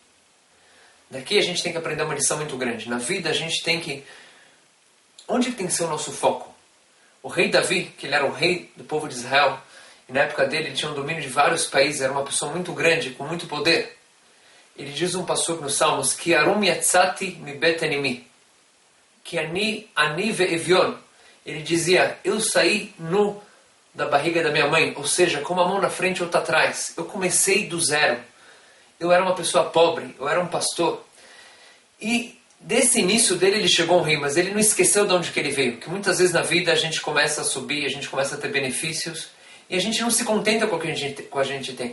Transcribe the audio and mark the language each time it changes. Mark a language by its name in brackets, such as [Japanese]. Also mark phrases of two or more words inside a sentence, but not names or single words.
[Portuguese] Daqui a gente tem que aprender uma lição muito grande. Na vida a gente tem que... Onde tem que ser o nosso foco? O rei Davi, que ele era o rei do povo de Israel, e na época dele ele tinha um domínio de vários países, era uma pessoa muito grande, com muito poder. Ele diz um passuco nos Salmos, [Hebrew] כי ערום יצאתי מבטן אמי, כי עני ואביון. [Portuguese] Ele dizia, eu saí nu da barriga da minha mãe, ou seja, com uma mão na frente e outra atrás. Eu comecei do zero. Eu era uma pessoa pobre, eu era um pastor. E desse início dele ele chegou ao rei, mas ele não esqueceu de onde que ele veio. Que muitas vezes na vida a gente começa a subir, a gente começa a ter benefícios, e a gente não se contenta com o que a gente tem.